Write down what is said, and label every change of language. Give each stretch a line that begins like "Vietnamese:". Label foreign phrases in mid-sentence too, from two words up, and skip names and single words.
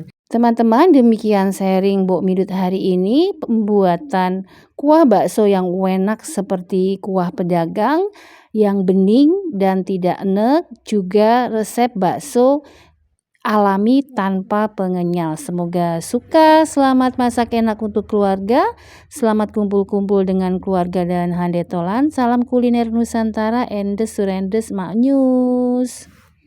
Indonesian: Teman-teman, demikian sharing Mbok Midut hari ini, pembuatan kuah bakso yang enak seperti kuah pedagang yang bening dan tidak enek, juga resep bakso alami tanpa pengenyal. Semoga suka. Selamat masak enak untuk keluarga. Selamat kumpul-kumpul dengan keluarga dan handetolan. Salam kuliner Nusantara, endes surendes mak nyus.